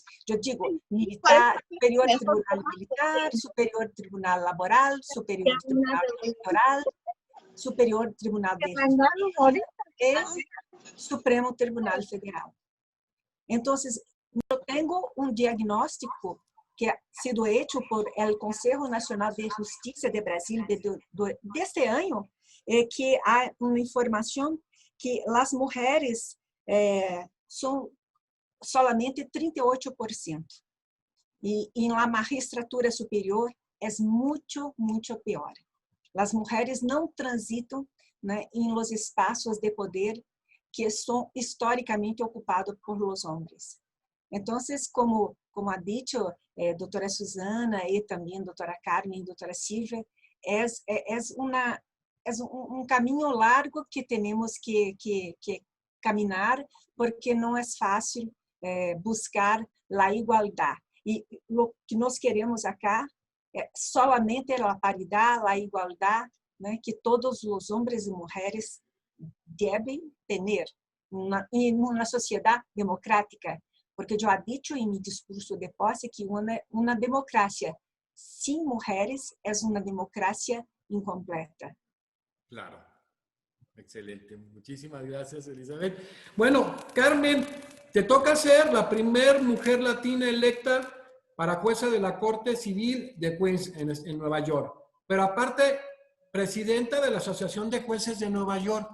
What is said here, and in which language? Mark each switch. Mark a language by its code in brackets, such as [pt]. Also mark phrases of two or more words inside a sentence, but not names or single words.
[pt] Eu digo militar, superior tribunal militar, superior tribunal laboral, superior tribunal eleitoral, superior tribunal de justicia e Supremo Tribunal Federal. Então, eu tenho um diagnóstico que [es] ha sido hecho por el [pt] Consejo Nacional de Justiça de Brasil deste ano, que há uma informação que as mulheres são solamente 38%. E na magistratura superior é muito, muito pior. As mulheres não transitam, né, em los espaços de poder que são historicamente ocupados por los homens. Então, [es] como ha dicho [pt] doutora Susana e também doutora Carmen e doutora Silvia, é um caminho largo que temos que caminhar, porque não é fácil buscar a igualdade. E o que nós queremos acá é solamente a paridade, a igualdade, né, que todos os homens e mulheres devem ter em uma sociedade democrática. Porque eu [es] he dicho [pt] em meu discurso de posse que uma democracia sem mulheres é uma democracia incompleta. Claro. Excelente. [es] Muchísimas gracias, Elizabeth. Bueno, Carmen, te toca ser la primera mujer latina electa para jueza de la Corte Civil de Queens en Nueva York. Pero aparte, presidenta de la Asociación de Jueces de Nueva York.